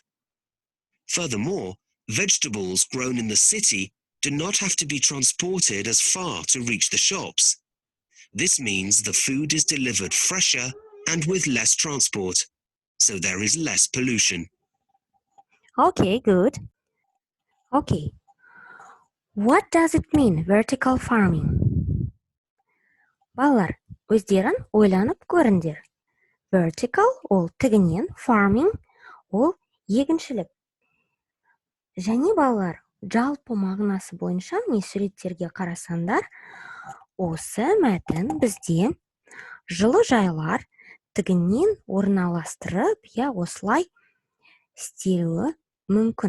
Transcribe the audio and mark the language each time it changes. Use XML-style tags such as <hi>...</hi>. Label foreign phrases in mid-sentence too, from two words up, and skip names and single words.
<en>Furthermore, vegetables grown in the city do not have to be transported as far to reach the shops. This means the food is delivered fresher and with less transport, so there is less pollution. Okay, good. Okay. What does it mean, vertical farming?</en> <kk>Балалар, өздерін ойланып көріңдер. Vertical ол тігінен, farming ол егіншілік. Және балалар, жалпы мағынасы бойынша міне суреттерге қарасаңдар, осы мәтін бізде жылыжайлар тігінен орналастырып, осылай істелуі мүмкін.</kk>